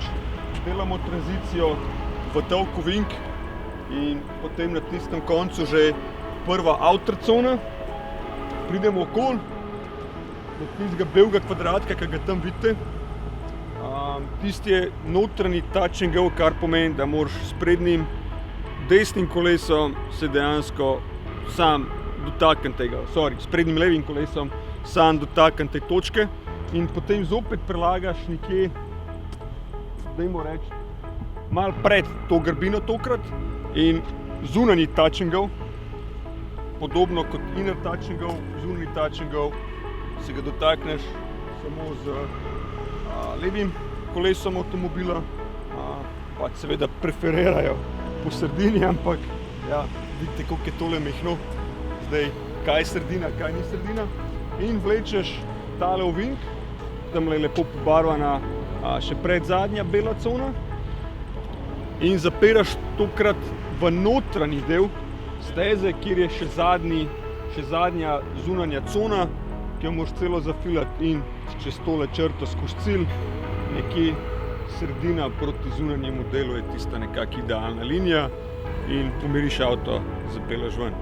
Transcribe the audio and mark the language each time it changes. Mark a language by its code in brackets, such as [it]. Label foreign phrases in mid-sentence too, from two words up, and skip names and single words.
[sl] Delamo tranzicijo v dolg ovink in potem na tistem koncu že prva outer cona. Pridemo okoli do tistega belega kvadratka, ki ga tam vidite. Tisti je notranji [en] touch and go, [sl] kar pomeni, da moraš s prednjim desnim kolesom se dejansko sam dotakniti tega, s prednjim levim kolesom sam dotakniti te točke in potem zopet prelagaš nekje, dajmo reči, malo pred to grbino tokrat in zunanji [en] touch and go, [sl] podobno kot [en] inner touch and go, [sl] zunanji [en] touch and go, [sl] se ga dotakneš samo z levim kolesom avtomobila, pač seveda preferirajo po sredini, ampak ja, vidite, koliko je tole mehno, zdaj kaj je sredina, kaj ni sredina, in vlečeš tale ovink, tam je lepo pobarvana še predzadnja bela cona in zapiraš tokrat v notranji del steze, kjer je še zadnja zunanja cona, ki jo moraš celo zafilati in čez tole črto skozi cilj, nekje sredina proti zunanjemu delu je tista nekako idealna linija in pomiriš avto, zapelješ ven.